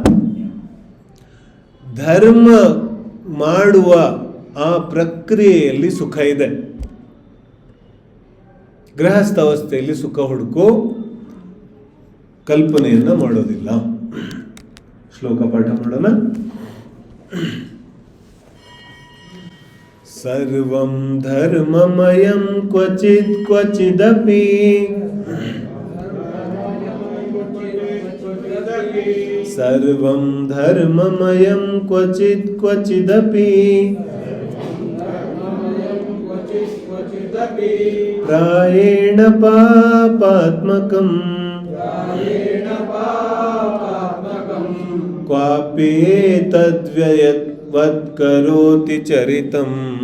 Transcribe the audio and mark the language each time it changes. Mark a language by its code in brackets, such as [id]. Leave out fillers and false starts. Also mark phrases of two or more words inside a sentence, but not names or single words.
[kn] ಧರ್ಮ ಮಾಡುವ ಆ ಪ್ರಕ್ರಿಯೆಯಲ್ಲಿ ಸುಖ ಇದೆ. ಗೃಹಸ್ಥಾವಸ್ಥೆಯಲ್ಲಿ ಸುಖ ಹುಡುಕೋ ಕಲ್ಪನೆಯನ್ನ ಮಾಡೋದಿಲ್ಲ. ಶ್ಲೋಕ ಪಾಠ ಮಾಡೋಣ. [sa] सर्वं धर्ममयं क्वचित् क्वचिदपि सर्वं धर्ममयं क्वचित् क्वचिदपि प्रायेण पापात्मकम् क्वाप्येतद्व्ययवत् करोति चरितम्